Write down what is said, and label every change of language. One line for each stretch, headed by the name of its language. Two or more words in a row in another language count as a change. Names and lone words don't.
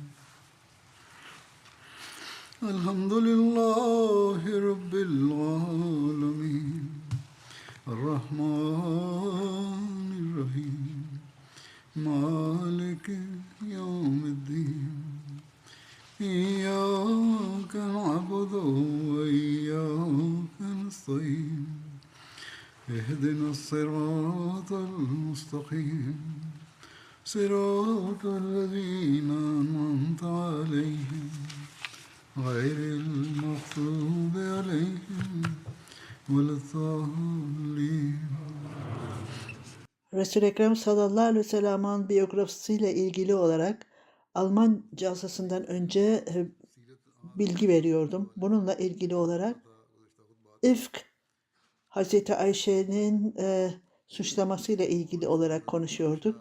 Arabic: الحمد لله رب العالمين الرحمن الرحيم مالك يوم الدين إياك نعبد وإياك نستعين اهدنا الصراط المستقيم صراط الذين أنعمت عليهم غير المغضوب عليهم ولا الضالين.
Turkish: Resul-i Ekrem
Arabic: صلى الله عليه وسلم'in
Turkish: biyografisiyle ilgili olarak Alman casasından önce bilgi veriyordum. Bununla ilgili olarak İfk, Hazreti Ayşe'nin suçlamasıyla ilgili olarak konuşuyorduk.